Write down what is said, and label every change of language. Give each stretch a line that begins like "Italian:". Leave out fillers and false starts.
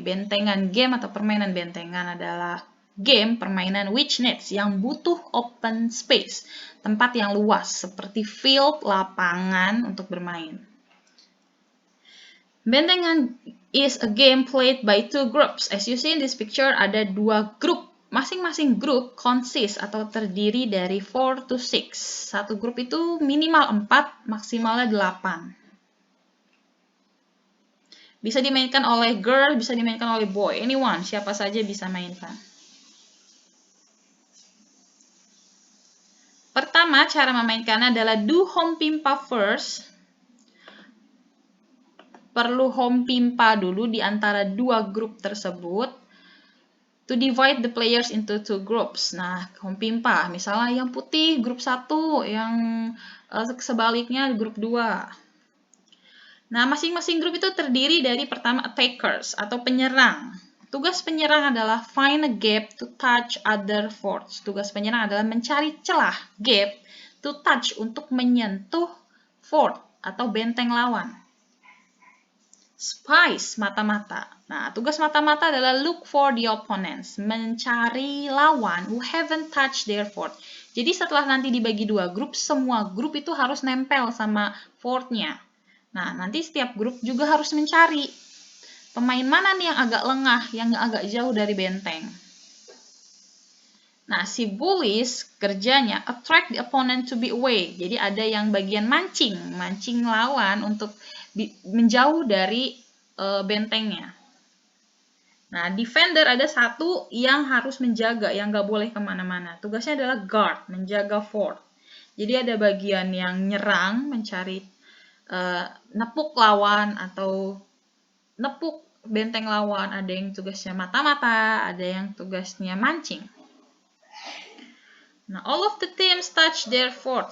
Indonesian: Bentengan game atau permainan bentengan adalah game permainan
English: which needs,
Indonesian: yang butuh
English: open space,
Indonesian: tempat yang luas seperti field, lapangan untuk bermain.
English: Bentengan is a game played by 2 groups. As you see in this picture,
Indonesian: ada 2 grup. Masing-masing grup consist atau terdiri dari 4 to 6. Satu grup itu minimal 4, maksimalnya 8. Bisa dimainkan oleh girl, bisa dimainkan oleh boy. Anyone, siapa saja bisa mainkan. Pertama, cara memainkannya adalah do home pimpa first. Perlu home pimpa dulu di antara 2 grup tersebut.
English: To divide the players into 2 groups.
Indonesian: Nah, home pimpa, misalnya yang putih grup 1, yang sebaliknya grup 2. Nah, masing-masing grup itu terdiri dari pertama attackers atau penyerang. Tugas penyerang adalah
English: find a gap to touch other forts.
Indonesian: Tugas penyerang adalah mencari celah, gap,
English: to touch,
Indonesian: untuk menyentuh fort atau benteng lawan.
English: Spies,
Indonesian: mata-mata. Nah, tugas mata-mata adalah
English: look for the opponents,
Indonesian: mencari lawan
English: who haven't touched their fort.
Indonesian: Jadi setelah nanti dibagi 2 grup, semua grup itu harus nempel sama fortnya. Nah, nanti setiap grup juga harus mencari pemain mana nih yang agak lengah, yang agak jauh dari benteng. Nah, si
English: bullies
Indonesian: kerjanya
English: attract the opponent to be away.
Indonesian: Jadi ada yang bagian mancing lawan untuk menjauh dari bentengnya. Nah, defender ada satu yang harus menjaga, yang nggak boleh kemana-mana. Tugasnya adalah guard, menjaga fort. Jadi ada bagian yang nyerang, mencari nepuk lawan atau nepuk benteng lawan. Ada yang tugasnya mata-mata, ada yang tugasnya mancing.
English: Nah, all of the teams touch their fort.